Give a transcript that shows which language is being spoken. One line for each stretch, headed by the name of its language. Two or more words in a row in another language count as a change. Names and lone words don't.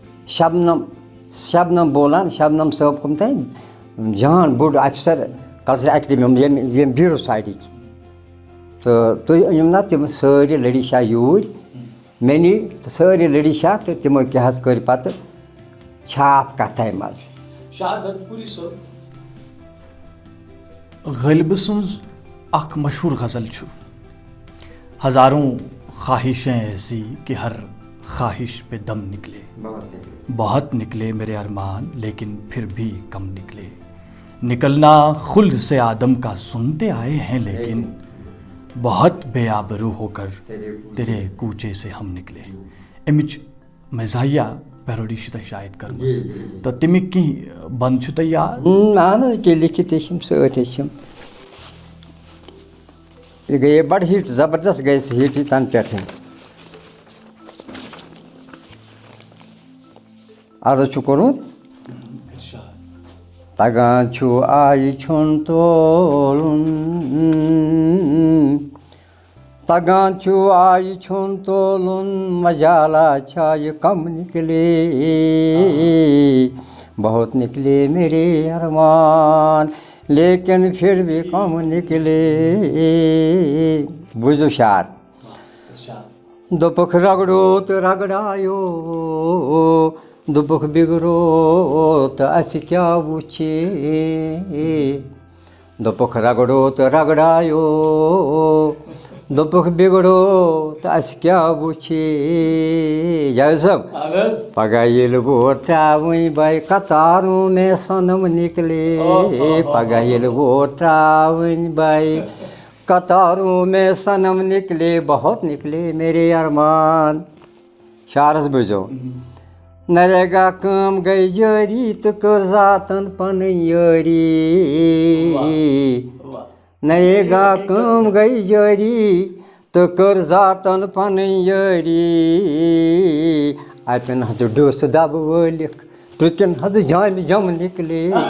Kashmiri: شبنم بولان شبنم صٲب کوٚم تانۍ جان بوٚڑ اَفسَر کَلچَر اٮ۪کیڈمی ییٚمہِ بیٖرو سایڈٕکۍ تہٕ تُہۍ أنِو نا تِم سٲری لٔڈی شاہ یوٗرۍ مےٚ نی سٲری لٔڈی شاہ تہٕ تِمو کیٛاہ حظ کٔرۍ پَتہٕ چھاپ کَتھَے منٛز شاہ دردٕ پوٗری صٲب غٲلبہٕ سٕنٛز اَکھ مشہوٗر غزل چھُ
Urdu: ہزاروں خواہشیں ایسی کہ ہر خواہش پہ دم نکلے بہت نکلے میرے ارمان لیکن پھر بھی کم نکلے نکلنا خلد سے آدم کا سنتے آئے ہیں لیکن بہت بے آبرو ہو کر تیرے کوچے سے ہم نکلے
Kashmiri: امِچ مزاحیہ پیروڈی چھِ تۄہہِ شاید کٔرمٕژ تہٕ تَمِکۍ کینٛہہ بنٛد چھُ تۄہہِ یاد اہن حظ کینٛہہ لیکھِتھ ٲسِم سۭتۍ ٲسِم یہِ گٔیے بَڑٕ ہِٹ زبردست گٔیے سُہ ہِٹ تَنہٕ پٮ۪ٹھٕے اَز حظ چھُ کوٚرمُت تگان چھُ آیہِ چھُن تولُن تگان چھُ آیہِ چھُن تولُن مجالا چھایہِ
Urdu: کم نکلے بہت نکلے میرے ارمان لیکن پھر بھی کم نکلے
Kashmiri: بوٗزِو شعر دوٚپُکھ رگڑو تہٕ رگڑایو دوٚپُکھ بِگڑو تہٕ اَسہِ کیٛاہ وٕچھے دوٚپُکھ رگڑو تہٕ رگڑایو دوٚپُکھ بِگڑو تہٕ اَسہِ کیٛاہ وٕچھِ جاوید صٲب پگاہ ییٚلہِ ووٹ ترٛاوٕنۍ
Urdu: بھائی قطاروں میں صنم نکلے
Kashmiri: پگاہ ییٚلہِ ووٹ ترٛاوٕنۍ
Urdu: بھائی قطاروں میں صنم نکلے بہت نکلے میرے ارمان
Kashmiri: شعرس بوٗزِو نریگا کٲم گٔے جٲری تہٕ کٔر ذاتن پنٕنۍ یٲری نریگا کٲم گٔے جٲری تہٕ کٔر ذاتن پنٕنۍ یٲری اَتٮ۪ن حظ ڈٲسہٕ دبہٕ وٲلِکھ تُکٮ۪ن حظ جامہِ جم نکلے